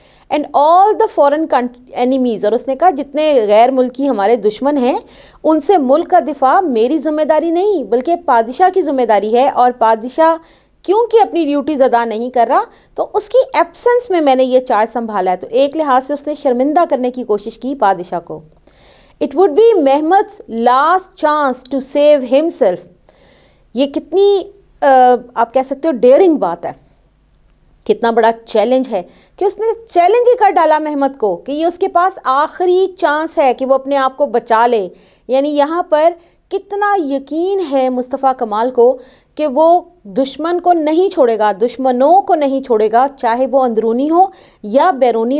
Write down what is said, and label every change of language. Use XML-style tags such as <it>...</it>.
<en>and all the foreign enemies,</en> <ur>اور اس نے کہا جتنے غیر ملکی ہمارے دشمن ہیں ان سے ملک کا دفاع میری ذمہ داری نہیں بلکہ بادشاہ کی ذمہ داری ہے. اور بادشاہ کیونکہ اپنی ڈیوٹیز ادا نہیں کر رہا تو اس کی ایبسنس میں نے یہ چارج سنبھالا ہے. تو ایک لحاظ سے اس نے شرمندہ کرنے کی کوشش کی بادشاہ کو.</ur> <en>It would be Mehmed's last chance to save himself.</en> <ur>یہ کتنی آپ کہہ سکتے ہو ڈیئرنگ بات ہے، کتنا بڑا چیلنج ہے کہ اس نے چیلنج ہی کر ڈالا محمد کو کہ یہ اس کے پاس آخری چانس ہے کہ وہ اپنے آپ کو بچا لے. یعنی یہاں پر کتنا یقین ہے مصطفیٰ کمال کو کہ وہ دشمن کو نہیں چھوڑے گا، دشمنوں کو نہیں چھوڑے گا، چاہے وہ اندرونی ہو یا بیرونی.</ur>